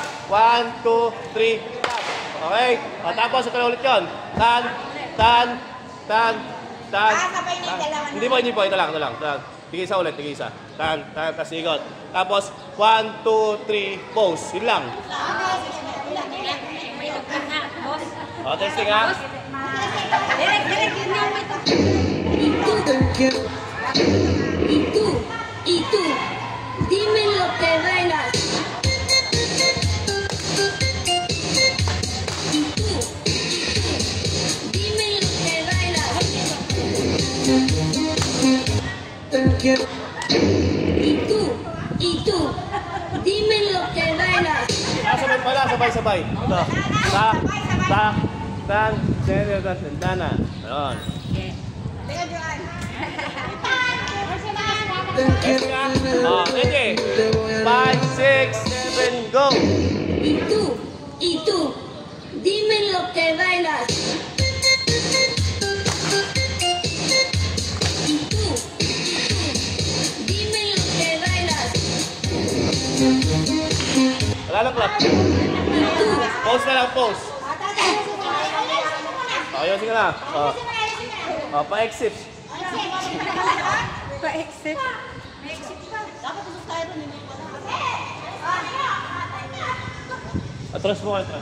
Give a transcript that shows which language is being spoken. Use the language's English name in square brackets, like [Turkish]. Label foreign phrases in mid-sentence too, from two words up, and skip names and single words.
[Filipino] 1, 2, 3, tap. Okay? O, tapos ito na ulit yun. Tan. Tan. Tan. Tan. Sabay na yung dalawa na. Hindi po. Ito lang. Tigisa ulit. Tigisa. Tan. Tan. Tapos ikot. Tapos 1, 2, 3, pose. Yun lang. O, testing ha. [Spanish] Y tú, dime lo que bailas. Y tú, dime lo que bailas. Y tú, dime lo que bailas. [Filipino] Sabay pala, sabay. Ito. Tak, tan, sentana. Ayun. Oh, ready? 5, 6, 7, go! [Spanish] Y tú, dime lo que bailas. Y tú, dime lo que bailas. [Filipino] Wala lang clap. Pause na lang, pause. Ayun, sige na. Pa-exit. Pa-exit. Atras mo, atras.